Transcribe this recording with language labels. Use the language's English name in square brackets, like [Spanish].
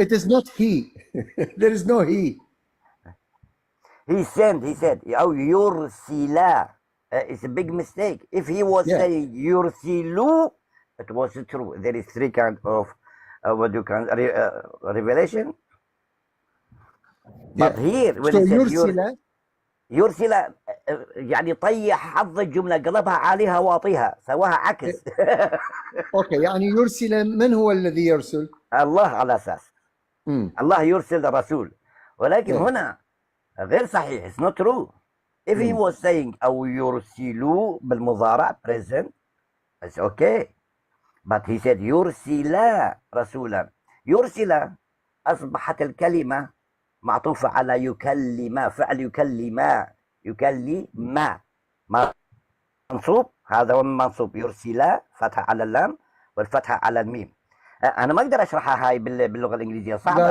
[English] It is not he. There is no he. He sent. He said, [Arabic] أو يرسلا. [English] It's a big mistake. If he was saying يرسلوا, it was true. There is 3 kind of what you can revelation. But here when he said [Arabic] يرسل يعني طيح حظ الجملة، قلبها عليها واطيها، سواها عكس. اوكي، يعني يرسل، من هو الذي يرسل؟ الله على اساس الله يرسل الرسول، ولكن هنا غير صحيح. [English] It's not true. If he was saying [Arabic] أو يرسلوا بالمضارع [English] present, it's okay. But he said يرسل رسولا. [Arabic] يرسل أصبحت الكلمة معطوفة على يكلم، فعل يكلم منصوب. هذا هو منصوب. يرسل فتحة على اللام والفتحة على الميم. أنا ما أقدر أشرحها هاي باللغة الإنجليزية، صعبة.